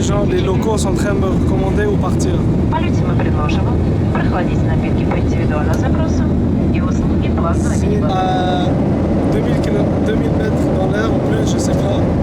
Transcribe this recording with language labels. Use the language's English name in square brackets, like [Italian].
[French] Les locaux sont en train de me recommander où partir. [Russian] Полете мы предложим прохладить напитки по индивидуальному запросу и услуги платного мини-бара. [French] 2000 mètres dans l'air ou plus, je sais pas.